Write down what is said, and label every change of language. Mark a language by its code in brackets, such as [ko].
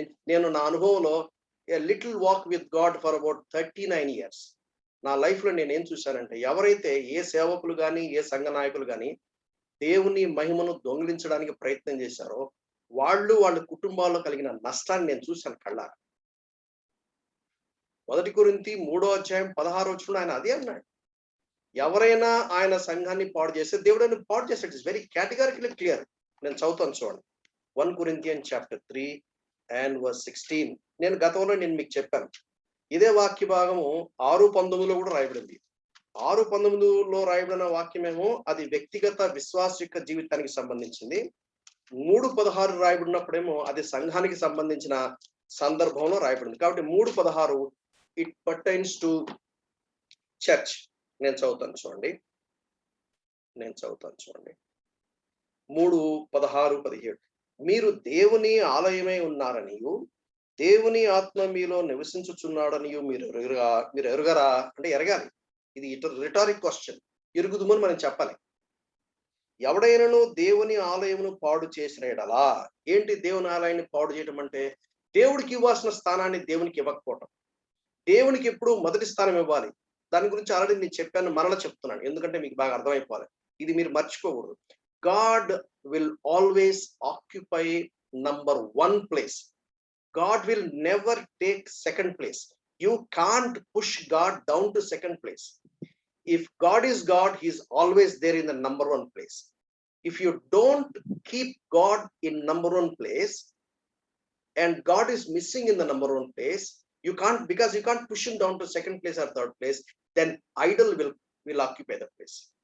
[te] నేను నా అనుభవంలో [en] a little walk with God for about 39 years [te] నా లైఫ్ లో నేను ఏం చూశానంటే, ఎవరైతే ఏ సేవకులు కానీ ఏ సంఘ నాయకులు కానీ దేవుని మహిమను దొంగిలించడానికి ప్రయత్నం చేశారో వాళ్ళ కుటుంబాల్లో కలిగిన నష్టాన్ని నేను చూశాను కళ్ళారా. 1 కొరింథీ 3:16 ఆయన అదే అన్నాడు, ఎవరైనా ఆయన సంఘాన్ని పాడు చేస్తే దేవుడు పాడు చేస్తాడు. [en] It's very categorically clear. [te] నేను చదువుతాను చూడండి, [en] 1 Corinthians chapter 3 and verse 16. [te] నేను గతంలో మీకు చెప్పాను, ఇదే వాక్య భాగము 6:19 కూడా రాయబడింది. 6:19 రాయబడిన వాక్యమేమో అది వ్యక్తిగత విశ్వాస యొక్క జీవితానికి సంబంధించింది. 3:16 రాయబడినప్పుడేమో అది సంఘానికి సంబంధించిన సందర్భంలో రాయబడింది. కాబట్టి [en] 3:16 it pertains to church. [te] నేను చదువుతాను చూడండి 3:16-17. మీరు దేవుని ఆలయమై ఉన్నారనియు దేవుని ఆత్మ మీలో నివసించుచున్నాడనియు మీరు ఎరుగరా అంటే ఎరగాలి. ఇది రిటారిక్ క్వశ్చన్. ఎరుగుదుమని మనం చెప్పాలి. ఎవడైనాను దేవుని ఆలయమును పాడు చేసిన ఎడలా, ఏంటి దేవుని ఆలయాన్ని పాడు చేయడం అంటే, దేవుడికి ఇవ్వాల్సిన స్థానాన్ని దేవునికి ఇవ్వకపోవటం. దేవునికి ఎప్పుడు మొదటి స్థానం ఇవ్వాలి. దాని గురించి ఆల్రెడీ నేను చెప్పాను, మరలా చెప్తున్నాను, ఎందుకంటే మీకు బాగా అర్థమైపోవాలి. ఇది మీరు మర్చిపోకూడదు. [en] God will always occupy number 1 place. God will never take 2nd place. You can't push God down to 2nd place. If God is God, he is always there in the number 1 place. If you don't keep God in number 1 place and God is missing in the number 1 place, you can't push him down to 2nd place or 3rd place, then idol will occupy the place.